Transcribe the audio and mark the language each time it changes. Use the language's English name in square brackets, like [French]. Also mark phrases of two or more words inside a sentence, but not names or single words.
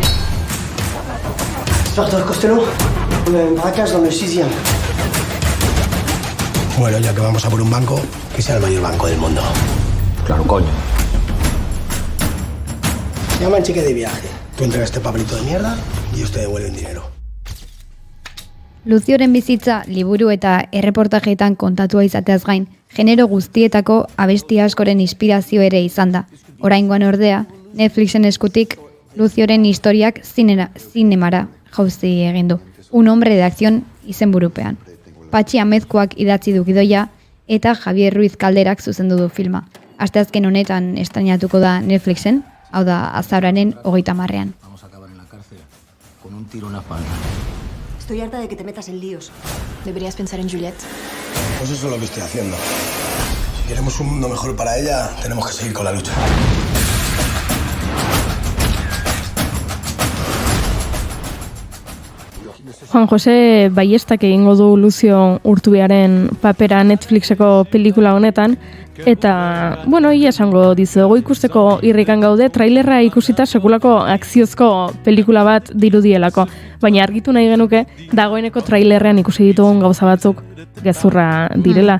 [Spanish] Doctor Costello, en Barracas, donde el 6e. Bueno, ya que vamos a por un banco, que sea el mayor banco del mundo. Claro, coño. Llama el cheque de viaje. Tú entregas este papelito de mierda y yo te devuelvo el dinero. [Basque] Luzioren bizitza liburu eta erreportajeetan kontatua izateaz gain, genero guztietako abesti askoren inspirazio ere izan da. Oraingoan ordea, Netflixen eskutik Luzioren historiak zinemara jauzi egin du. Un hombre de acción izenburupean. Patxi Amezkoak idatzi du gidoia eta Javier Ruiz Kalderak zuzendu du filma. Asteazken honetan estrainatuko da Netflixen, hau da azaroaren 30ean. [Spanish] Vamos a acabar en la cárcel con un tiro en la espalda. Estoy harta de que te metas en líos. Deberías pensar en Juliette. Pues eso es lo que estoy haciendo. Si queremos un mundo mejor para ella, tenemos que seguir con la lucha. [Basque] Juan Jose Baiestak egingo du Luzio Urtubiaren papera Netflixeko pelikula honetan, eta, bueno, ia esango dizuegu ikusteko irrikan gaude, trailerra ikusita sekulako akziozko pelikula bat dirudielako, baina argitu nahi genuke, dagoeneko trailerrean ikusi ditugun gauza batzuk gezurra direla.